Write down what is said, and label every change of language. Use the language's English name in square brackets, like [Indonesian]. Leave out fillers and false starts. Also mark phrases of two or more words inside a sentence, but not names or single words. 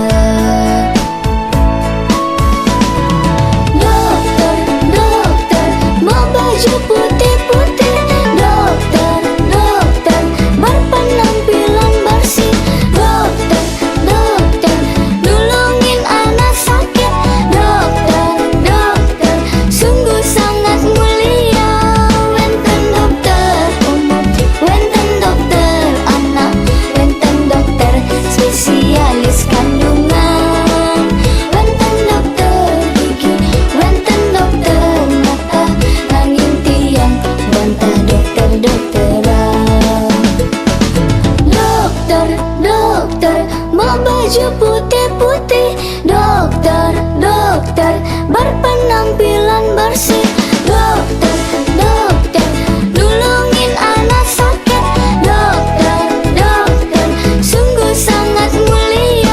[Indonesian] Dokter, dokter, mau baju putih-putih. Dokter, dokter, berpenampilan bersih. Dokter, dokter, nulungin anak sakit. Dokter, dokter, sungguh sangat mulia. [Balinese] Wenten dokter umum, wenten dokter anak, wenten dokter spesialis kandungan, wenten dokter gigi, wenten dokter mata, nanging tiang bantah dokter-dokteran. [Indonesian] Dokter, dokter, mau baju putih-putih. Dokter, dokter, berpenampilan bersih. Dokter, dokter, nulungin anak sakit. Dokter, dokter, sungguh sangat mulia.